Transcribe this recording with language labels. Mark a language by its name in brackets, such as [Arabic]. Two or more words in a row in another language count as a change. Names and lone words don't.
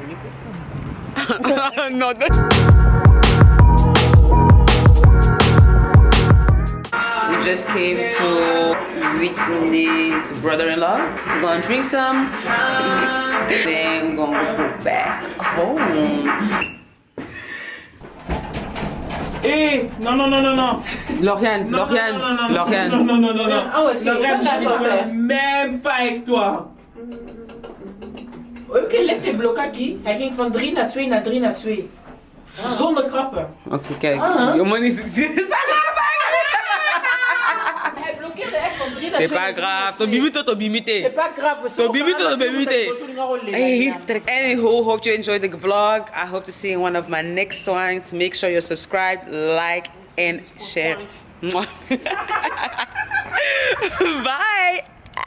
[English] No, we just came to Whitney's brother-in-law. We're gonna drink some, then we're gonna go back home. [French] Hey, non. Lauriane. Non. Lauriane, je ne parle même pas avec toi. [Dutch] Oké, lef die blokkadie. Hij ging van 3 naar 2 naar 3 naar 2. Zonder grappen. Oké, kijk. Je man is... Hij blokkeerde echt van 3 naar 2. [French] C'est pas grave. Ton bimite. C'est pas grave. [English] Hey, anywho, hope you enjoyed the vlog. I hope to see you in one of my next ones. Make sure you're subscribed, like, and share. Bye.